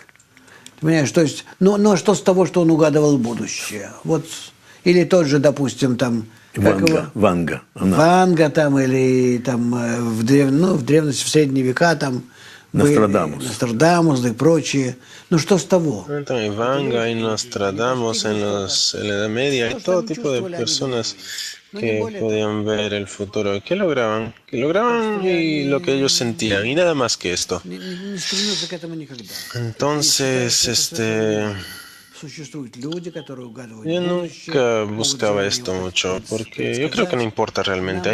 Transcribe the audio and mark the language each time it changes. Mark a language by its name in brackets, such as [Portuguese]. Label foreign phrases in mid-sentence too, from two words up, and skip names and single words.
[Russian] Понимаешь, то есть, ну, а что с того, что он угадывал будущее? Вот, или тот же, допустим, там... Ванга. Ванга там, или там в древности, в средние века там... Нострадамус и прочие. Ну, что с того? [Spanish] Hay Vanga, hay Nostradamus en la Edad Media, hay todo tipo de personas que podían ver el futuro. ¿Qué lograban? Que lograban y lo que ellos sentían, y nada más que esto. Entonces, yo nunca buscaba esto mucho, porque yo creo que no importa realmente.